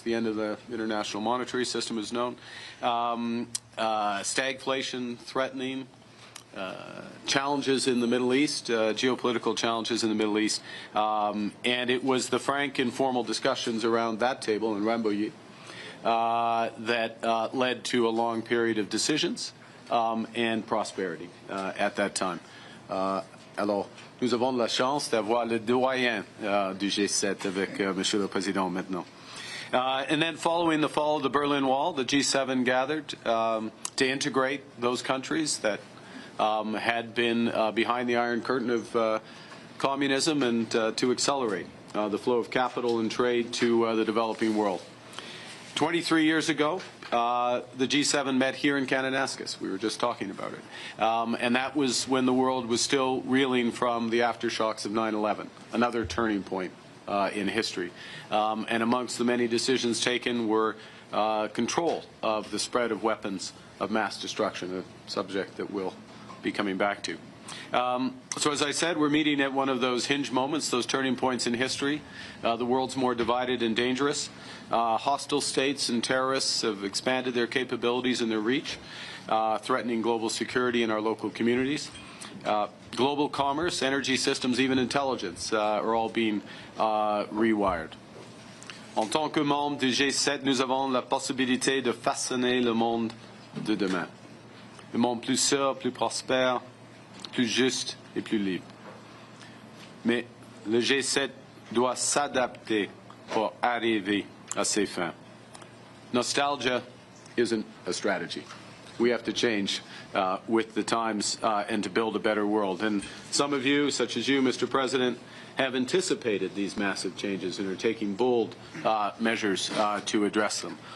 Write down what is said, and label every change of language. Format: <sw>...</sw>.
<en>The end of the international monetary system is known. Stagflation threatening, challenges in the Middle East, geopolitical challenges in the Middle East. And it was the frank, informal discussions around that table in Rambouillet that led to a long period of decisions and prosperity at that time.</en> <fr>Alors, nous avons la chance d'avoir le doyen du G7 avec Monsieur le Président maintenant.</fr> <en>And then following the fall of the Berlin Wall, the G7 gathered to integrate those countries that had been behind the Iron Curtain of communism and to accelerate the flow of capital and trade to the developing world. 23 years ago, the G7 met here in Kananaskis. We were just talking about it. And that was when the world was still reeling from the aftershocks of 9/11, another turning point in history. And amongst the many decisions taken were control of the spread of weapons of mass destruction, a subject that we'll be coming back to. So as I said, we're meeting at one of those hinge moments, those turning points in history. The world's more divided and dangerous. Hostile states and terrorists have expanded their capabilities and their reach, threatening global security in our local communities. Global commerce, energy systems, even intelligence are all being rewired.</en> <fr>En tant que membres du G7, nous avons la possibilité de façonner le monde de demain. Le monde plus sûr, plus prospère, plus juste et plus libre. Mais le G7 doit s'adapter pour arriver à ses fins.</fr> <en>Nostalgia isn't a strategy. We have to change with the times and to build a better world. And some of you, such as you, Mr. President, have anticipated these massive changes and are taking bold measures to address them.</en>